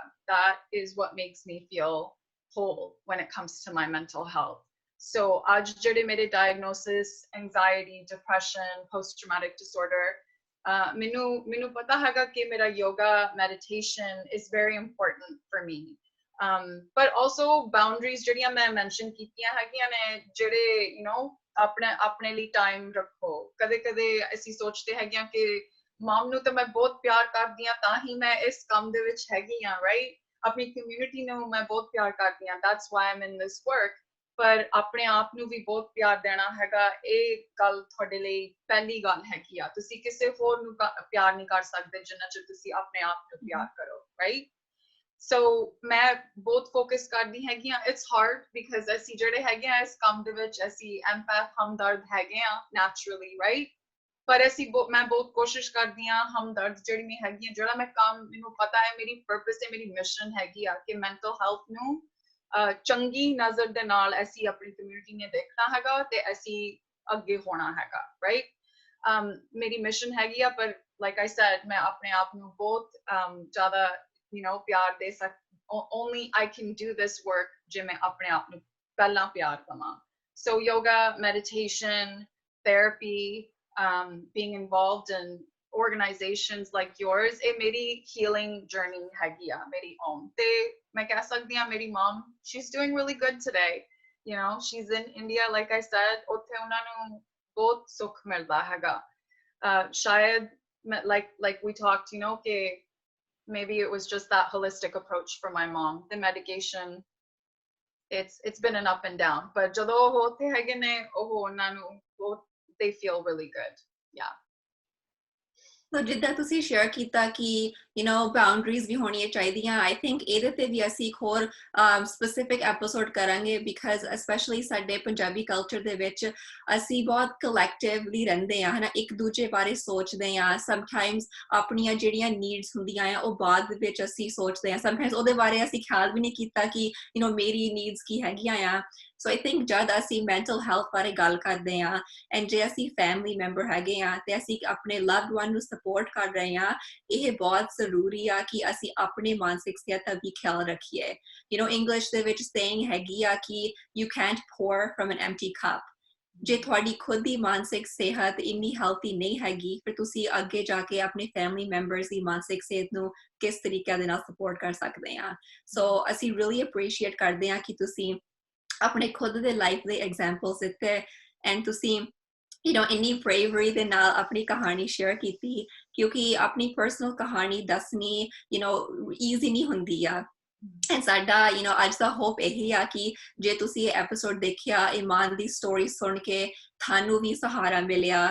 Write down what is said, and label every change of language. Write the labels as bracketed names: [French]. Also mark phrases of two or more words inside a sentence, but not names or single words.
[English] That is what makes me feel whole when it comes to my mental health. So [Punjabi] ਅੱਜ ਜਿਹੜੇ ਮੇਰੇ [English] diagnosis, anxiety, depression, post traumatic disorder, [Punjabi] ਮੈਨੂੰ ਪਤਾ ਹੈਗਾ ਕਿ ਮੇਰਾ [English] yoga, meditation is very important for me, but also boundaries [Punjabi] ਜਿਹੜੀਆਂ ਮੈਂ mention ਕੀਤੀਆਂ ਹੈਗੀਆਂ ਨੇ, ਜਿਹੜੇ ਆਪਣੇ ਲਈ time ਰੱਖੋ। ਕਦੇ ਕਦੇ ਅਸੀਂ ਸੋਚਦੇ ਹੈਗੇ ਕਿ mom ਨੂੰ ਤਾਂ ਮੈਂ ਬਹੁਤ ਪਿਆਰ ਕਰਦੀ ਹਾਂ ਤਾਂ ਹੀ ਮੈਂ ਇਸ ਕੰਮ ਦੇ ਵਿੱਚ ਹੈਗੀ ਹਾਂ, right? ਆਪਣੀ community ਨੂੰ ਮੈਂ ਬਹੁਤ ਪਿਆਰ ਕਰਦੀ ਹਾਂ, [English] that's why I'm in this work, [Punjabi] ਪਰ ਆਪਣੇ ਆਪ ਨੂੰ ਵੀ ਬਹੁਤ ਪਿਆਰ ਦੇਣਾ ਹੈਗਾ, ਇਹ ਗੱਲ ਤੁਹਾਡੇ ਲਈ ਪਹਿਲੀ ਗੱਲ ਹੈਗੀ ਆ। ਤੁਸੀਂ ਕਿਸੇ ਹੋਰ ਨੂੰ ਪਿਆਰ ਨਹੀਂ ਕਰ ਸਕਦੇ ਜਿੰਨਾ ਚਿਰ ਤੁਸੀਂ ਆਪਣੇ ਆਪ ਨੂੰ ਪਿਆਰ ਕਰੋ, right? So ਮੈਂ ਬਹੁਤ focus ਕਰਦੀ ਹੈਗੀ ਆ। [English] It's hard because [Punjabi] ਅਸੀਂ ਜਿਹੜੇ ਹੈਗੇ ਆ ਇਸ ਕੰਮ ਦੇ ਵਿੱਚ, ਅਸੀਂ empath, ਹਮਦਰਦ ਹੈਗੇ ਆ [English] naturally, right? [Punjabi] ਪਰ ਮੈਂ ਬਹੁਤ ਕੋਸ਼ਿਸ਼ ਕਰਦੀ ਆ ਹਮਦਰਦ ਜਿਹੜੀ ਮੈਂ ਹੈਗੀ ਆ, ਜਿਹੜਾ ਮੈਂ ਕੰਮ, ਮੈਨੂੰ ਪਤਾ ਹੈ ਮੇਰੀ purpose ਹੈ, ਮੇਰੀ mission ਹੈਗੀ ਆ ਕਿ [English] mental health [Punjabi] ਨੂੰ ਚੰਗੀ ਨਜ਼ਰ ਦੇ ਨਾਲ ਅਸੀਂ ਆਪਣੀ ਕਮਿਊਨਿਟੀ ਨੇ ਦੇਖਣਾ ਹੈਗਾ ਤੇ ਅਸੀਂ ਅੱਗੇ ਹੋਣਾ ਹੈਗਾ, right? ਮੇਰੀ ਮਿਸ਼ਨ ਹੈਗੀ ਆ, ਪਰ [English] like I said, [Punjabi] ਮੈਂ ਆਪਣੇ ਆਪ ਨੂੰ ਬਹੁਤ ਜ਼ਿਆਦਾ ਪਿਆਰ ਦੇ [English] only I can do this work [Punjabi] ਜੇ ਮੈਂ ਆਪਣੇ ਆਪ ਨੂੰ ਪਹਿਲਾਂ ਪਿਆਰ ਦਵਾਂ। [English] So yoga, meditation, therapy, being involved in organizations like yours, it meri healing journey [Punjabi] ਹੈਗੀ ਆ ਮੇਰੀ [English] own। [Punjabi] ਤੇ ਮੈਂ ਕਹਿ ਸਕਦੀ ਹਾਂ ਮੇਰੀ [English] mom, she's doing really good today, she's in India, like I said, [Punjabi] ਉੱਥੇ ਉਹਨਾਂ ਨੂੰ ਬਹੁਤ ਸੁੱਖ ਮਿਲਦਾ ਹੈਗਾ। [English] ਸ਼ਾਇਦ like we talked, ਕਿ maybe it was just that holistic approach for my mom, the medication, it's been an up and down, but [Punjabi] ਜਦੋਂ ਉਹ ਉੱਥੇ ਹੈਗੇ ਨੇ, ਉਹ ਉਹਨਾਂ ਨੂੰ [English] they feel really good, yeah। [Punjabi] So ਜਿੱਦਾਂ ਤੁਸੀਂ share ਕੀਤਾ ਕਿ boundaries ਵੀ ਹੋਣੀਆਂ ਚਾਹੀਦੀਆਂ, [English] I think [Punjabi] ਇਹਦੇ ਤੇ ਵੀ ਅਸੀਂ ਇੱਕ ਹੋਰ [English] specific episode [Punjabi] ਕਰਾਂਗੇ, [English] because especially [Punjabi] ਸਾਡੇ ਪੰਜਾਬੀ culture ਦੇ ਵਿੱਚ ਅਸੀਂ ਬਹੁਤ collectively ਰਹਿੰਦੇ ਆ, ਹਨਾ, ਇੱਕ ਦੂਜੇ ਬਾਰੇ ਸੋਚਦੇ ਆ, sometimes ਆਪਣੀਆਂ ਜਿਹੜੀਆਂ needs ਹੁੰਦੀਆਂ ਆ ਉਹ ਬਾਅਦ ਵਿੱਚ ਅਸੀਂ ਸੋਚਦੇ ਆ, sometimes ਉਹਦੇ ਬਾਰੇ ਅਸੀਂ ਖਿਆਲ ਵੀ ਨਹੀਂ ਕੀਤਾ ਕਿ ਮੇਰੀ needs ਕੀ ਹੈਗੀਆਂ ਆ। [English] So I think [Punjabi] ਜਦ ਅਸੀਂ mental health ਬਾਰੇ ਗੱਲ ਕਰਦੇ ਆ, and ਜੇ ਅਸੀਂ [English] family member [Punjabi] ਹੈਗੇ ਆ ਤੇ ਅਸੀਂ ਆਪਣੇ [English] loved one [Punjabi] ਨੂੰ support ਕਰ ਰਹੇ ਆ, ਇਹ ਬਹੁਤ ਜ਼ਰੂਰੀ ਆ ਕਿ ਅਸੀਂ ਆਪਣੇ ਮਾਨਸਿਕ ਸਿਹਤ ਦਾ ਵੀ ਖਿਆਲ ਰੱਖੀਏ। [English] English [Punjabi] ਦੇ ਵਿੱਚ [English] saying [Punjabi] ਹੈਗੀ ਆ ਕਿ [English] you can't pour from an empty cup। [Punjabi] ਜੇ ਤੁਹਾਡੀ ਖੁਦ ਦੀ ਮਾਨਸਿਕ ਸਿਹਤ ਇੰਨੀ healthy ਨਹੀਂ ਹੈਗੀ, ਫਿਰ ਤੁਸੀਂ ਅੱਗੇ ਜਾ ਕੇ ਆਪਣੇ [English] family members [Punjabi] ਦੀ ਮਾਨਸਿਕ ਸਿਹਤ ਨੂੰ ਕਿਸ ਤਰੀਕੇ ਦੇ ਨਾਲ support ਕਰ ਸਕਦੇ ਆ। So ਅਸੀਂ [English] really appreciate [Punjabi] ਕਰਦੇ ਆ ਕਿ ਤੁਸੀਂ ਆਪਣੇ ਖੁਦ ਦੇ ਲਾਈਫ ਦੇ ਐਗਜ਼ਾਮਪਲਸ ਦਿੱਤੇ, ਐਂਡ ਤੁਸੀਂ ਇੰਨੀ bravery ਦੇ ਨਾਲ ਆਪਣੀ ਕਹਾਣੀ ਸ਼ੇਅਰ ਕੀਤੀ, ਕਿਉਂਕਿ ਆਪਣੀ ਪਰਸਨਲ ਕਹਾਣੀ ਦੱਸਣੀ easy ਨਹੀਂ ਹੁੰਦੀ ਆ। ਐਂਡ ਸਾਡਾ ਅੱਜ ਦਾ ਹੋਪ ਇਹੀ ਆ ਕਿ ਜੇ ਤੁਸੀਂ ਇਹ ਐਪੀਸੋਡ ਦੇਖਿਆ, ਇਮਾਨ ਦੀ ਸਟੋਰੀ ਸੁਣ ਕੇ ਤੁਹਾਨੂੰ ਵੀ ਸਹਾਰਾ ਮਿਲਿਆ।